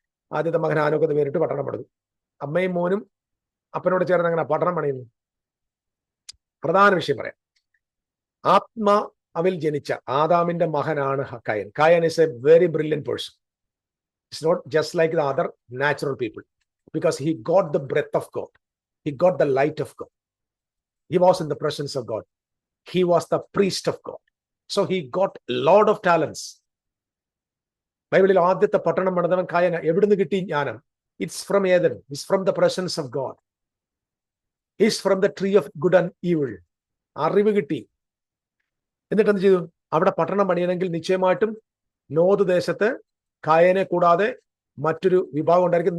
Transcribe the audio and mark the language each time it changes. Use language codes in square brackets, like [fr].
[ml] ആദ്യത്തെ മകൻ ഹാനോക്ക് എന്ന് പേരിട്ട് പട്ടണം പണിതു. അമ്മയും മോനും അപ്പനോട് ചേർന്ന് അങ്ങനെ പട്ടണം പണിയുന്നു. പ്രധാന വിഷയം പറയാം. ആത്മാവിൽ ജനിച്ച ആദാമിന്റെ മകനാണ് കയൻ. [en] Cain is a very brilliant person. It's not just like the other natural people, because he got the breath of God. He got the light of God. He was in the presence of God. He was the priest of God. So he got a lot of talents. [ml] ബൈബിളിൽ ആദ്യത്തെ പട്ടണം പണിതവൻ കായന. എവിടുന്ന് കിട്ടി ജ്ഞാനം? [en] It's from Eden. It's from the presence of God. It's from the tree of good and evil. [ml] അറിവ് കിട്ടി. എന്നിട്ട് എന്ത് ചെയ്തു? അവിടെ പട്ടണം പണിയണമെങ്കിൽ നിശ്ചയമായിട്ടും നോദ് ദേശത്ത് കായനെ കൂടാതെ മറ്റൊരു വിഭാഗം ഉണ്ടായിരിക്കും.